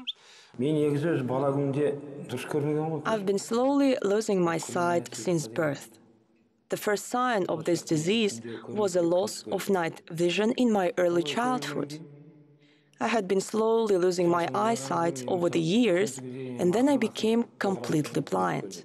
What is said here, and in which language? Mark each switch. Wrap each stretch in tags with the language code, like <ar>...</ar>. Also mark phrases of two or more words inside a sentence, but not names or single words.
<kk>Мен негізі өз бала күнде дұрыс көрмеген ғой.</kk> <en>I've been slowly losing my sight since birth. The first sign of this disease was a loss of night vision in my early childhood. I had been slowly losing my eyesight over the years, and then I became completely blind.</en>